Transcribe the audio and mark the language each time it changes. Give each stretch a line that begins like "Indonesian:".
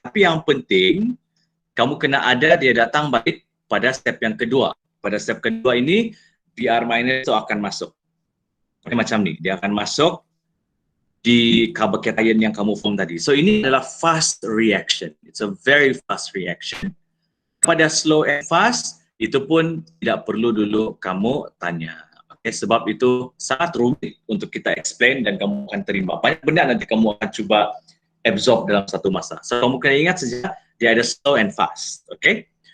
Malay: Tapi yang penting, kamu kena ada dia datang balik pada step yang kedua. Pada step kedua ini, Br minus itu akan masuk. Ini macam ni, dia akan masuk di carbocation yang kamu form tadi. So ini adalah fast reaction.
English: It's a very fast reaction.
Malay: Pada slow and fast, itu pun tidak perlu dulu kamu tanya. Okay, sebab itu sangat rumit untuk kita explain dan kamu akan terima. Banyak benda nanti kamu akan cuba absorb dalam satu masa. So kamu kena ingat saja, dia ada slow and fast. Okay?